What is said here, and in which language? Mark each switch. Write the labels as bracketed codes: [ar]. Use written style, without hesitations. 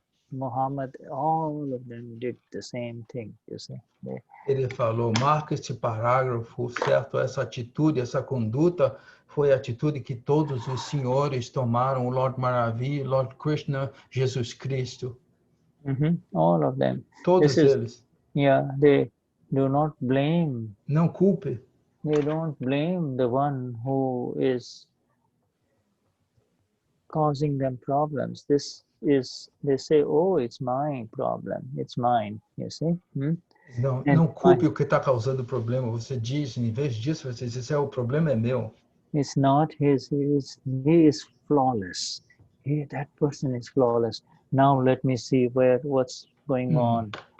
[en] Muhammad, all of them did the same thing, you see. [pt] Ele falou, marca este parágrafo, certo? Essa atitude, essa conduta foi a atitude que todos os senhores tomaram, o Lord Maravi, Lord Krishna, Jesus Cristo. [en] All of them. [pt] Todos eles. [en] Yeah, they do not blame. [pt] Não culpe. [en] They don't blame the one who is causing them problems. This is, they say, oh, it's my problem. It's mine, you see. [pt] Não culpe o que está causando o problema. Você diz, em vez disso, você diz, o problema é meu. [en] It's not his. He is flawless. That person is flawless. Now let me see what's going on.